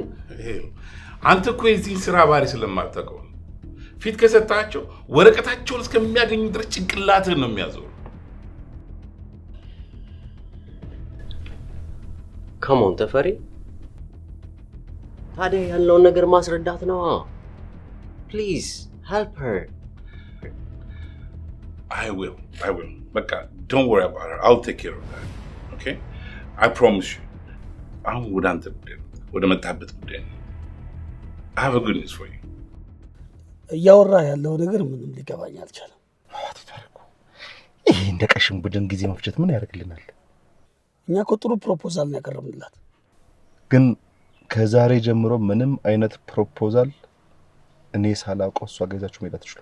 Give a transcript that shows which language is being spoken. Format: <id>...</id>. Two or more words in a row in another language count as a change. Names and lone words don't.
<am>አንተ እኮ የዚህን ስራ ባህሪ ስለማታውቀው ፊት ከሰጣቸው ወረቀታቸውን እስከሚያገኙ ድረስ ጭንቅላትህን ነው የሚያዞሩ። ከሞን ተፈሪ ታዲያ ያለውን ነገር ማስረዳት ነው።</am> <en>please help her። I will. በቃ don't worry about her. I'll take care of that. Okay? I promise you.</en> <am>አሁን ወደ አንተ ጉዳይ ወደ መጣበት ጉዳይ ነው።</am> <en>I have a good news for you.</en> <am>እያወራ ያለው ነገር ምንም ሊገባኝ አልቻለም። ይሄ እንደ ቀሽም ቡድን ጊዜ መፍጀት ምን ያደርግልናል? እኛ እኮ ጥሩ ፕሮፖዛል ነው ያቀረብንላት። ግን ከዛሬ ጀምሮ ምንም አይነት ፕሮፖዛል እኔ ሳላውቀው እሷ ገዛችሁ መሄድ አትችሉም።</am>